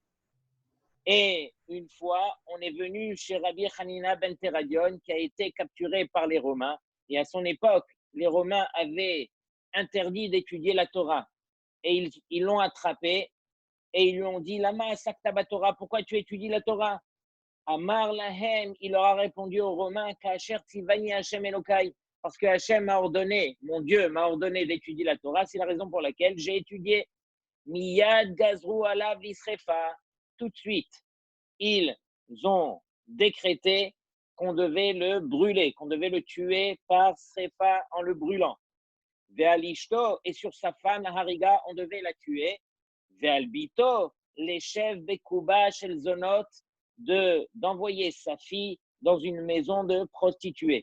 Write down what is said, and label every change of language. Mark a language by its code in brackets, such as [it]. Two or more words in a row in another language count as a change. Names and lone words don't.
[fr] Et une fois, on est venu chez Rabbi Hanina ben Teradion, qui a été capturé par les Romains. Et à son époque, les Romains avaient interdit d'étudier la Torah. Et ils l'ont attrapé et ils lui ont dit, [he] למה עסקת תורה, [fr] pourquoi tu étudies la Torah? [he] אמר להם, [fr] il leur a répondu aux Romains, [he] כאשר צוני השם אלוקי, [fr] parce que Hashem m'a ordonné, mon Dieu m'a ordonné d'étudier la Torah, c'est la raison pour laquelle j'ai étudié. [he] מיד גזרו עליו לשריפה, [fr] tout de suite, ils ont décrété qu'on devait le brûler, qu'on devait le tuer par srefa en le brûlant. Ve'alishto, et sur sa femme Hariga, on devait la tuer. Ve'albito, les chefs [he] בקובה של זונות, [fr] d'envoyer sa fille dans une maison de prostituées.